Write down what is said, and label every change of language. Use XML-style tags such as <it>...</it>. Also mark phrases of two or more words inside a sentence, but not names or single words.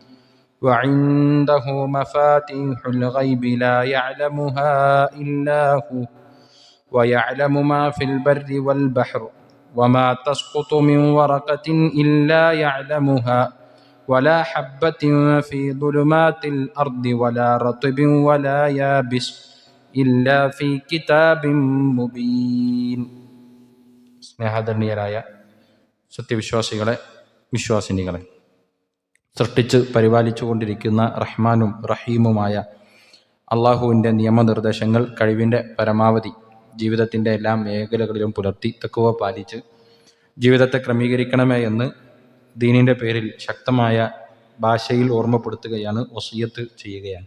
<ar>وعنده مفاتيح الغيب لا يعلمها إلا هو ويعلم ما في البر والبحر وما تسقط من ورقة إلا يعلمها ولا حبة في ظلمات الأرض ولا رطب ولا يابس إلا في كتاب مبين.</ar> <ml>സ്നേഹധന്യരായ സത്യവിശ്വാസികളെ, വിശ്വാസിനികളെ, സൃഷ്ടിച്ച് പരിപാലിച്ചു കൊണ്ടിരിക്കുന്ന റഹ്മാനും റഹീമുമായ അള്ളാഹുവിൻ്റെ നിയമനിർദ്ദേശങ്ങൾ കഴിവിൻ്റെ പരമാവധി ജീവിതത്തിൻ്റെ എല്ലാ മേഖലകളിലും പുലർത്തി തഖ്വ പാലിച്ച് ജീവിതത്തെ ക്രമീകരിക്കണമേ എന്ന് ദീനിൻ്റെ പേരിൽ ശക്തമായ ഭാഷയിൽ ഓർമ്മപ്പെടുത്തുകയാണ്, വസിയ്യത്ത് ചെയ്യുകയാണ്.</ml>